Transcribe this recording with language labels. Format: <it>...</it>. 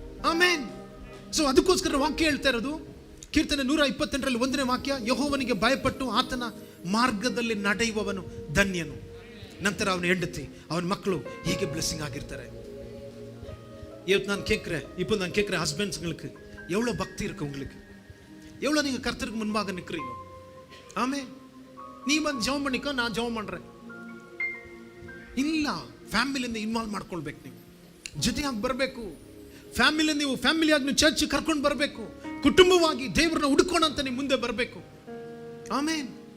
<kn>ಆಮೇನ್. So ಅದಕ್ಕೋಸ್ಕರ ವಾಕ್ಯ ಹೇಳ್ತಾ ಇರೋದು, ಕೀರ್ತನೆ 128ರಲ್ಲಿ 1ನೇ ವಾಕ್ಯ, ಯೆಹೋವನಿಗೆ ಭಯಪಟ್ಟು ಆತನ ಮಾರ್ಗದಲ್ಲಿ ನಡೆಯುವವನು ಧನ್ಯನು. ನಂತರ ಅವನ ಹೆಂಡತಿ, ಅವನ ಮಕ್ಕಳು ಹೀಗೆ ಬ್ಲೆಸ್ಸಿಂಗ್ ಆಗಿರ್ತಾರೆ.</kn> <ta>ಇವತ್ತು நான் கேட்கிறேன், இப்போ நான் கேட்கிறேன், ஹஸ்பண்ட்ஸ்களுக்கு எவ்வளவு பக்தி இருக்கு உங்களுக்கு? எவ்வளவு நீங்க கர்த்தருக்கு முன்பாக நிக்கிறீங்க? ஆமே. நீ வந்து ஜெபம் பண்ணிக்கோ, நான் ஜெபம் பண்றேன்.</ta> <kn>ಇಲ್ಲ, ಫ್ಯಾಮಿಲಿಯಿಂದ ಇನ್ವಾಲ್ವ್ ಮಾಡ್ಕೊಳ್ಬೇಕು. ನೀವು ಜೊತೆಯಾಗಿ ಬರಬೇಕು. ನೀವು ಫ್ಯಾಮಿಲಿಯಾಗಿ ನೀವು ಚರ್ಚ್ ಕರ್ಕೊಂಡು ಬರಬೇಕು. ಕುಟುಂಬವಾಗಿ ದೇವರನ್ನ ಹುಡುಕೋಣ ಅಂತ ನೀವು ಮುಂದೆ ಬರಬೇಕು. ಆಮೇನ್.</kn>